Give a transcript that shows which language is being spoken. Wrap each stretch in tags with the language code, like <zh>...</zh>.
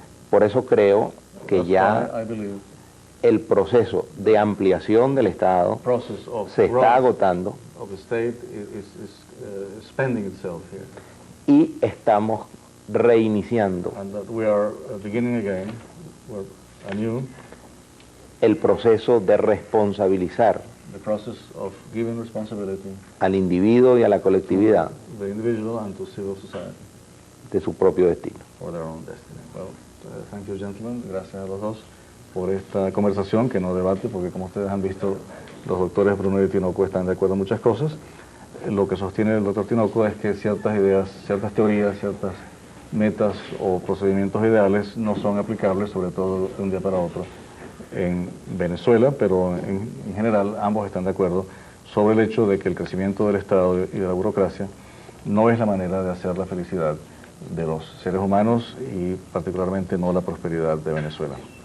<es>Por eso creo que ya el proceso de ampliación del Estado se está agotando</es> <en>of the state is spending itself here.</en> <es>Y estamos reiniciando</es> <en>And that we are beginning again, we're anew,</en> <es>el proceso de responsabilizar</es> <en>the process of giving responsibility</en> <es>al individuo y a la colectividad</es> <en>to the individual and to civil society</en> <es>de su propio destino.</es> <en>for their own destiny. Well, thank you, gentlemen.</en> <es>Gracias a los dos por esta conversación, que no debate, porque como ustedes han visto, los doctores Bruno y Tinoco están de acuerdo en muchas cosas. Lo que sostiene el doctor Tinoco es que ciertas ideas, ciertas teorías, ciertas metas o procedimientos ideales no son aplicables, sobre todo de un día para otro, en Venezuela, pero en general ambos están de acuerdo sobre el hecho de que el crecimiento del Estado y de la burocracia no es la manera de hacer la felicidad de los seres humanos y particularmente no la prosperidad de Venezuela.</es>